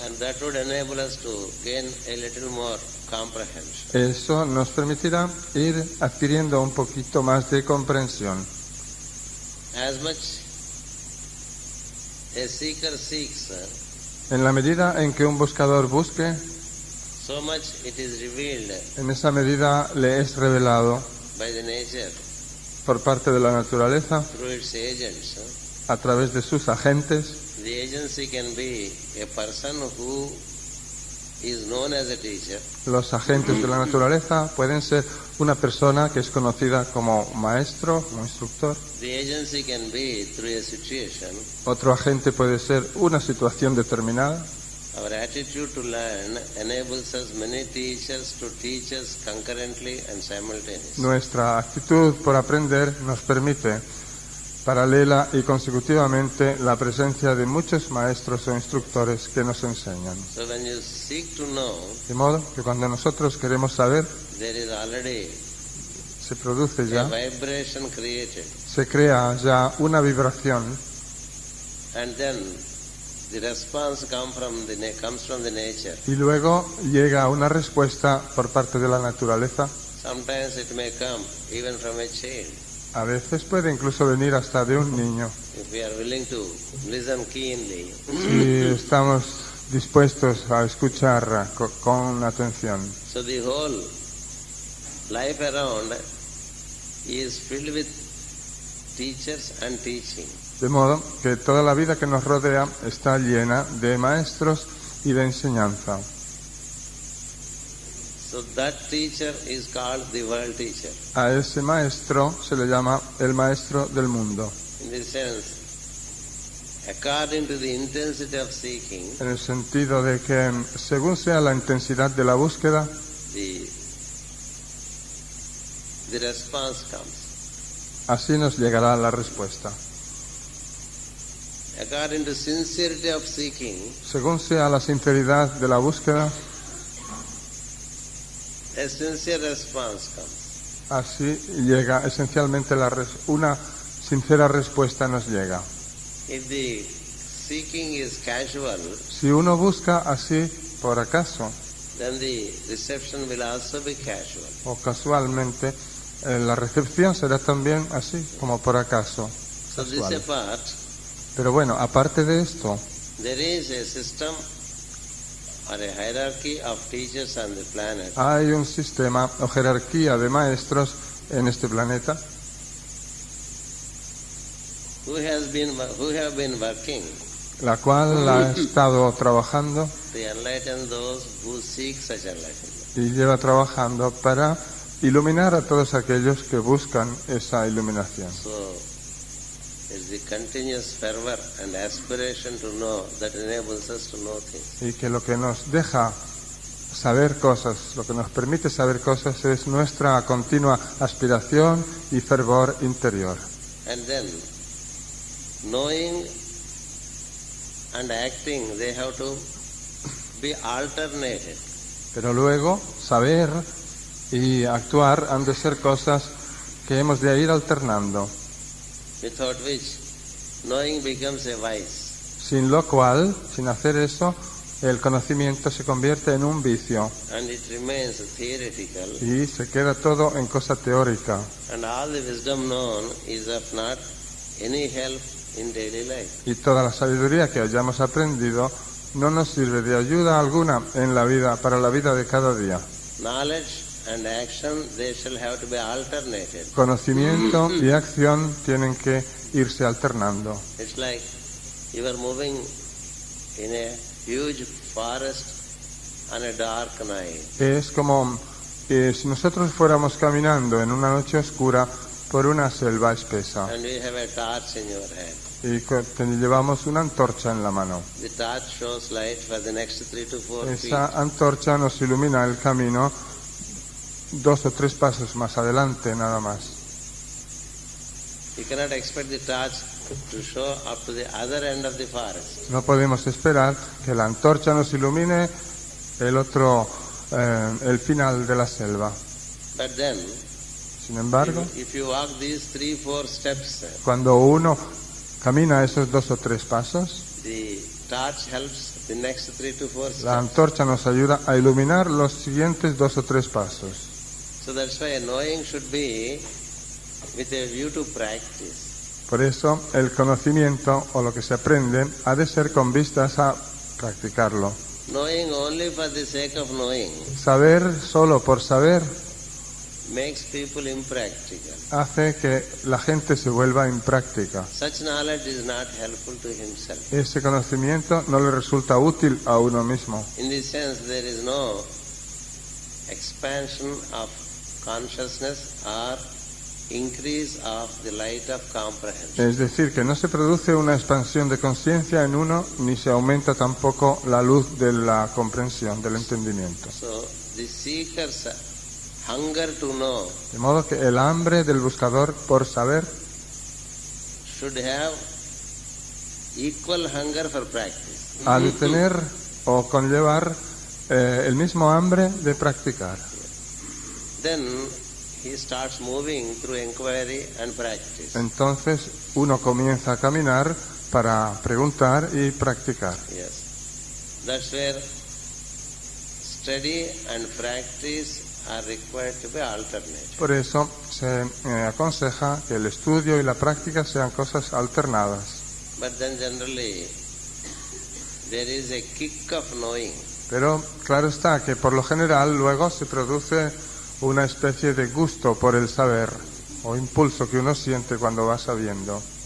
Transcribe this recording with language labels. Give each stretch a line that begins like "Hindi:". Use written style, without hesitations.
English: And that would enable us to gain a little more comprehension.
Spanish: Eso nos permitirá ir adquiriendo un poquito más de comprensión.
English: As much a seeker seeks,
Spanish: En la medida en que un buscador busque,
English: so much it is revealed
Spanish: en esa medida le es revelado
English: by the nature
Spanish: por parte de la naturaleza,
English: through its agents.
Spanish: a través de sus agentes.
English: The agency can be a person who is known as a teacher,
Spanish: Los agentes de la naturaleza pueden ser una persona que es conocida como maestro, como instructor.
English: the agency can be through a situation.
Spanish: Otro agente puede ser una situación determinada.
English: Our attitude to learn enables us many teachers to teach us concurrently and simultaneously.
Spanish: Nuestra actitud por aprender nos permite, paralela y consecutivamente, la presencia de muchos maestros o instructores que nos enseñan.
English: So when you seek to know,
Spanish: De modo que cuando nosotros queremos saber,
English: there is already
Spanish: se produce
English: a
Spanish: ya,
English: vibration created,
Spanish: se crea ya una vibración
English: and then the response comes from the nature.
Spanish: y luego llega una respuesta por parte de la naturaleza.
English: Sometimes it may come even from a child,
Spanish: A veces puede incluso venir hasta de un niño,
English: if we are willing to listen keenly.
Spanish: si estamos dispuestos a escuchar con atención.
English: So the whole life around is filled with teachers and teaching.
Spanish: De modo que toda la vida que nos rodea está llena de maestros y de enseñanza.
English: So that teacher is called the world teacher.
Spanish: A ese maestro se le llama el maestro del mundo.
English: In this sense, according to the intensity of seeking,
Spanish: en el sentido de que según sea la intensidad de la búsqueda,
English: the response comes.
Spanish: así nos llegará la respuesta.
English: According to sincerity of seeking,
Spanish: Según sea la sinceridad de la búsqueda,
English: a sincere response comes.
Spanish: así llega esencialmente una sincera respuesta nos llega.
English: If the seeking is casual,
Spanish: Si uno busca así por acaso
English: then the reception will also be casual.
Spanish: o casualmente, la recepción será también así como por acaso.
English: So this
Spanish: Casual.
English: apart,
Spanish: Pero bueno, aparte de esto,
English: there is a system or a hierarchy of teachers on the planet
Spanish: hay un sistema o jerarquía de maestros en este planeta
English: who have been working
Spanish: la cual ha estado trabajando
English: to enlighten those who seek such enlightenment.
Spanish: y lleva trabajando para iluminar a todos aquellos que buscan esa iluminación.
English: So it's the continuous fervor and aspiration to know that enables us to know things.
Spanish: Y que lo que nos deja saber cosas, lo que nos permite saber cosas es nuestra continua aspiración y fervor interior.
English: And then knowing and acting, they have to be alternated.
Spanish: Pero luego, saber y actuar han de ser cosas que hemos de ir alternando,
English: Without which knowing becomes a vice.
Spanish: sin lo cual, sin hacer eso, el conocimiento se convierte en un vicio
English: And it remains theoretical,
Spanish: y se queda todo en cosa teórica.
English: and all the wisdom known is of not any help in daily life.
Spanish: Y toda la sabiduría que hayamos aprendido no nos sirve de ayuda alguna en la vida, para la vida de cada día.
English: Knowledge and action, they shall have to be alternated.
Spanish: Conocimiento y acción tienen que irse alternando.
English: It's like you are moving in a huge forest on a dark night.
Spanish: Es como si nosotros fuéramos caminando en una noche oscura por una selva espesa
English: And you have a torch in your hand.
Spanish: y llevamos una antorcha en la mano.
English: The torch shows light for the next 3 to 4 feet.
Spanish: Esa antorcha nos ilumina el camino 2 o 3 pasos más adelante, nada más.
English: You cannot expect the torch to show up to the other end of the forest.
Spanish: No podemos esperar que la antorcha nos ilumine el final de la selva.
English: But then,
Spanish: Sin embargo,
English: if you walk these 3-4 steps,
Spanish: cuando uno camina esos 2 o 3 pasos,
English: the torch helps the next 3 to 4
Spanish: la
English: steps.
Spanish: antorcha nos ayuda a iluminar los siguientes 2 o 3 pasos.
English: So that's why knowing should be with a view to practice.
Spanish: Por eso, el conocimiento o lo que se aprende ha de ser con vistas a practicarlo.
English: Knowing only for the sake of knowing
Spanish: Saber solo por saber
English: makes people impractical.
Spanish: hace que la gente se vuelva impráctica.
English: Such knowledge is not helpful to himself.
Spanish: Ese conocimiento no le resulta útil a uno mismo.
English: In this sense, there is no expansion of consciousness or increase of the light of comprehension.
Spanish: Es decir, que no se produce una expansión de conciencia en uno, ni se aumenta tampoco la luz de la comprensión, del entendimiento.
English: So the seeker's hunger to know
Spanish: De modo que el hambre del buscador por saber
English: should have equal hunger for practice.
Spanish: ha de tener o conllevar el mismo hambre de practicar.
English: Then he starts moving through inquiry and practice.
Spanish: Entonces uno comienza a caminar para preguntar y practicar.
English: Yes. That's where study and practice are required to be alternated.
Spanish: Por eso se aconseja que el estudio y la práctica sean cosas alternadas.
English: But then generally there is a kick of knowing.
Spanish: Pero claro está que por lo general luego se produce una especie de gusto por el saber o impulso que uno siente cuando va sabiendo